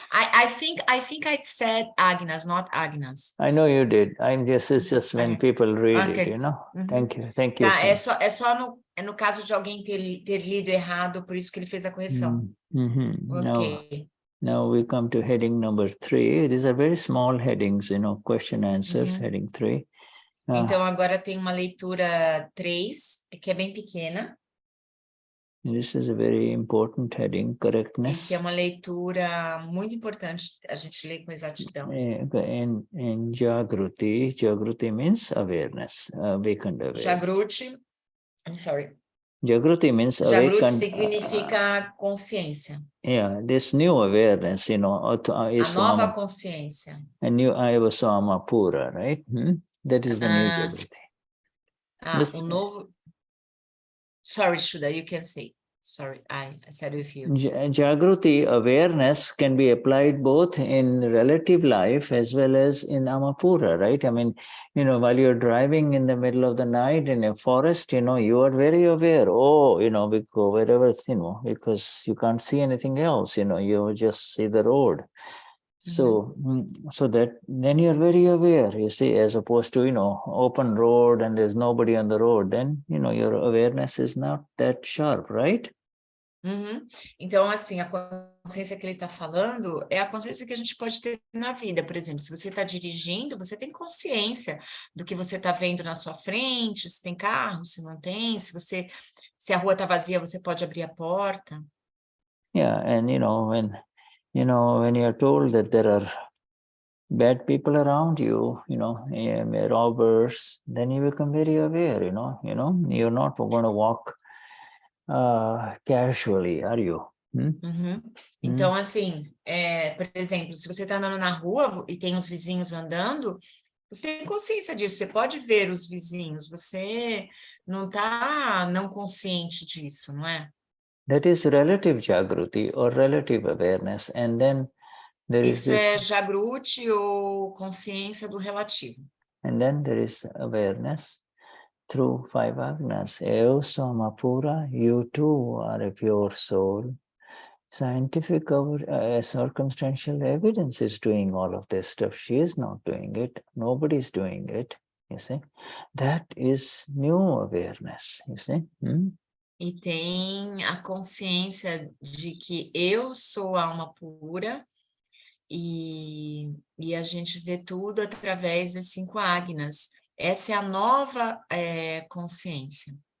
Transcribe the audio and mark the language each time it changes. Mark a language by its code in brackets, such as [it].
[en] I think I said Agnas, not Agnas. I know you did. It's just when people read it, Thank you. [pt] Tá, é só no caso de alguém ter lido errado, por isso que ele fez a correção. [en] Ok. Now we come to heading number 3. These are very small headings, question answers, heading 3. [pt] Então agora tem uma leitura 3, que é bem pequena. [en] This is a very important heading, correctness. [pt] E que é uma leitura muito importante, a gente lê com exatidão. [en] And Jagruti means awareness, awakened awareness. Jagruti, I'm sorry. Jagruti means Jagruti awakened. [pt] Significa consciência. [en] Yeah, this new awareness, is [pt] a nova consciência. [en] A new Alma Pura, right? That is the new Jagruti. [pt] O novo... [en] Sorry, Shuddha, you can say. Sorry, I said with you. Jagruti, awareness, can be applied both in relative life as well as in Alma Pura, right? I mean, while you're driving in the middle of the night in a forest, you are very aware. Oh, because wherever, because you can't see anything else, you just see the road. So, so that then you're very aware, you see, as opposed to, open road and there's nobody on the road, then, your awareness is not that sharp, right? Uhum. [pt] Então, assim, a consciência que ele está falando é a consciência que a gente pode ter na vida. Por exemplo, se você está dirigindo, você tem consciência do que você está vendo na sua frente, se tem carro, se não tem, se a rua está vazia, você pode abrir a porta. [en] Yeah, and when you're told that there are bad people around you, robbers, then you become very aware, you're not going to walk casually, are you? Uhum. [pt] Então, assim, por exemplo, se você está andando na rua e tem os vizinhos andando, você tem consciência disso, você pode ver os vizinhos, você não está não consciente disso, não é? [en] That is relative Jagruti or relative awareness, and then there is [pt] Isso [en] this, [pt] é Jagruti ou consciência do relativo. [en] and then there is awareness through 5 agnas. [pt] Eu sou Alma Pura, [en] you too are a pure soul. Scientific circumstantial evidence is doing all of this stuff. She is not doing it. Nobody's doing it. You see, that is new awareness. You see. [pt] E tem a consciência de que eu sou a alma pura e a gente vê tudo através das 5 agnas. Essa é a nova consciência.